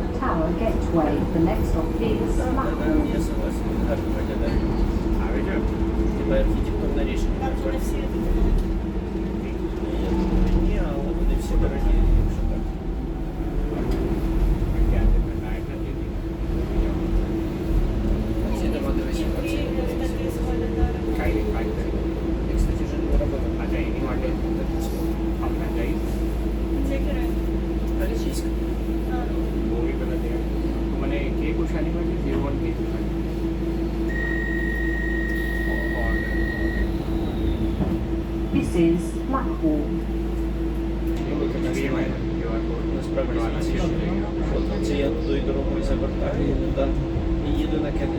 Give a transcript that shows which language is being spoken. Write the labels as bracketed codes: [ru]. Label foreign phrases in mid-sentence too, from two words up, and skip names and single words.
[en] Tower Gateway. The next stop is Blackwall. [uk] Я согласен, гарно виглядає. Типа архітектурне рішення. Там же не всі Ні, але вони всі дорогі, якщо так. Ці дома дивися, оці. такі виглядають. Я, кстати, вже не робив. Це кераміка. Російська. মানে কে কুশালী মানে জীবন কে কুশালী [en] This is Blackwall. [uk] Насправді це я тою дорогою завертаю туди і їду на Кеннері.